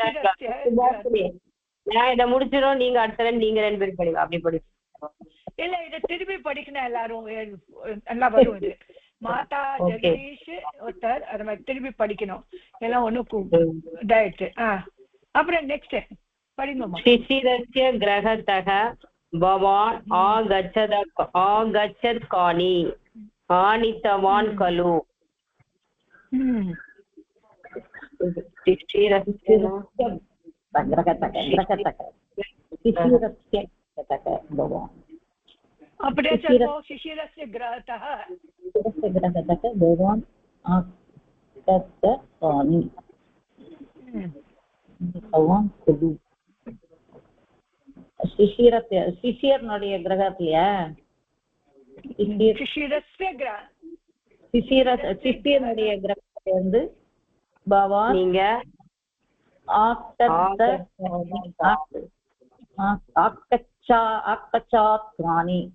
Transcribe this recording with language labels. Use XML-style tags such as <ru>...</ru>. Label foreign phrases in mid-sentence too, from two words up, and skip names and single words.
<ta>நான் இதை முடிச்சிடும் நீங்க அடுத்த நீங்க 2 பேரும் படிங்க அப்படி படி இல்ல இத திருப்பி படிக்கணும் எல்லாரும் நல்லா வரும் இது மாதா ஜெகதீஷ் ஒருத்தர் அத மாதிரி திருப்பி படிக்கணும் எல்லாம் ஒண்ணு இதாயிடுச்சு அப்புறம் நெக்ஸ்ட் படிங்கம்மா</ta> <sa>शिशिरस्य गृहतः भवान् आगच्छत् कानि आनीतवान् खलु</sa> <ta>அப்படியே சொல்லுங்க</ta> <sa>शिशिरस्य गृहतः भवान् आगच्छत् कानि</sa> <ta>சிஷியர்னுடைய கிரகத்திலயா சிஷியனுடைய கிரகத்துல இருந்து பவான் நீங்க ஆக்கச்சாத்வானி</ta>